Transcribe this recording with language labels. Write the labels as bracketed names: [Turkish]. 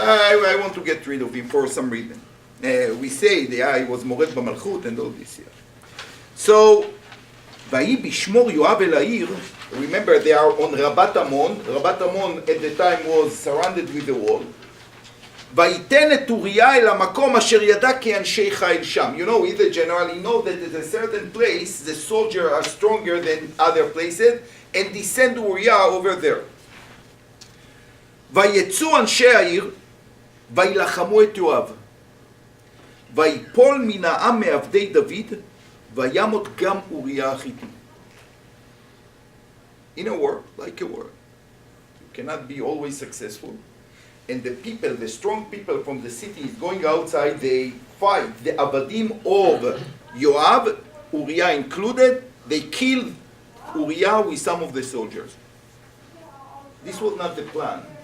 [English] I want to get rid of him for some reason. We say he was mored b'malchut and all this. Yeah. So, [Hebrew] ויהי בשמור יואב אל העיר, [English] remember they are on Rabat Amon. Rabat Amon at the time was surrounded with the wall. [Hebrew] ויתן את אוריה אל המקום אשר ידע כי אנשי חיל שם. [English] You know, he's a general, he knows that at a certain place the soldiers are stronger than other places, and he sent Uriah over there. [Hebrew] ויצאו אנשי העיר, וילחמו את יואב. ויפול מן העם מעבדי דוד, וימות גם אוריה החיתי. [English] In a war, like a war, you cannot be always successful. And the people, the strong people from the city is going outside, they fight the Abadim of Yoav, Uriah included, they killed Uriah with some of the soldiers. This was not the plan.